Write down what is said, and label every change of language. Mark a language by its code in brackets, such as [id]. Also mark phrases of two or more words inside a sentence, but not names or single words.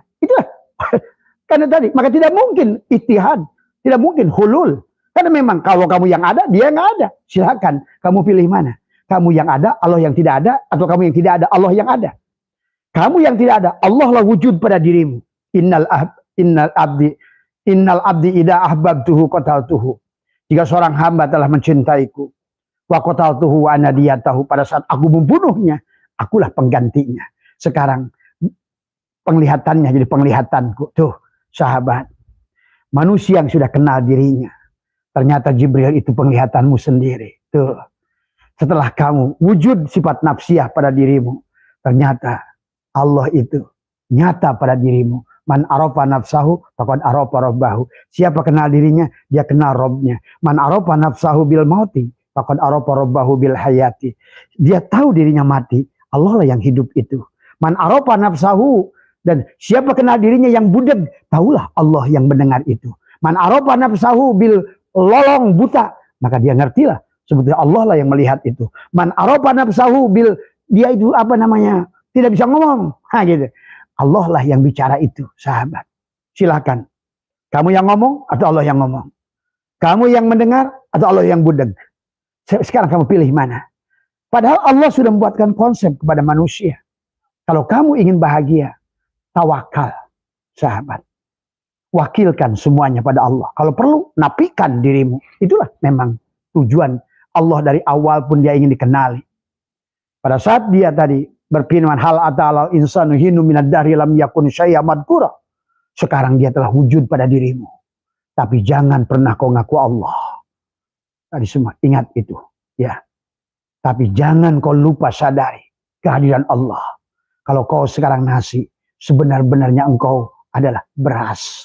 [id] Itulah. Karena tadi, maka tidak mungkin ittihad, tidak mungkin hulul. Karena memang kalau kamu yang ada, dia nggak ada. Silakan, kamu pilih mana? Kamu yang ada, Allah yang tidak ada, atau kamu yang tidak ada, Allah yang ada. Kamu yang tidak ada, Allah lah wujud pada dirimu. [ar] إن العبد إذا أحببته قتلته. [id] Jika seorang hamba telah mencintaiku, [ar] وقتلته وأنا ديته, [id] pada saat aku membunuhnya, akulah penggantinya. Sekarang penglihatannya jadi penglihatanku. Tuh, sahabat. Manusia yang sudah kenal dirinya, ternyata Jibril itu penglihatanmu sendiri. Tuh. Setelah kamu wujud sifat nafsiyah pada dirimu, ternyata Allah itu nyata pada dirimu. [ar] من عرف نفسه فقد عرف ربه. [id] Siapa kenal dirinya, dia kenal Robnya. [ar] من عرف نفسه بالموت فقد عرف ربه بالحياة. [id] Dia tahu dirinya mati, Allah lah yang hidup itu. [ar] من عرف نفسه, [id] dan siapa kenal dirinya yang budeg, tahulah Allah yang mendengar itu. [ar] من عرف نفسه بال [id] lolong buta, maka dia ngertilah sebetulnya Allah lah yang melihat itu. [ar] من عرف نفسه بال, [id] dia itu apa namanya, tidak bisa ngomong. Gitu. Allah lah yang bicara itu, sahabat. Silakan. Kamu yang ngomong atau Allah yang ngomong? Kamu yang mendengar atau Allah yang budeg? Sekarang kamu pilih mana? Padahal Allah sudah membuatkan konsep kepada manusia. Kalau kamu ingin bahagia, tawakal, sahabat. Wakilkan semuanya pada Allah. Kalau perlu, napikan dirimu. Itulah memang tujuan Allah dari awal pun dia ingin dikenali. Pada saat dia tadi berfirman [ar] هل أتى على الإنسان حين من الدهر لم يكن شيئا مذكورا. [id] Sekarang dia telah wujud pada dirimu. Tapi jangan pernah kau ngaku Allah. Tadi semua ingat itu, ya. Tapi jangan kau lupa sadari kehadiran Allah. Kalau kau sekarang nasi, sebenar-benarnya engkau adalah beras.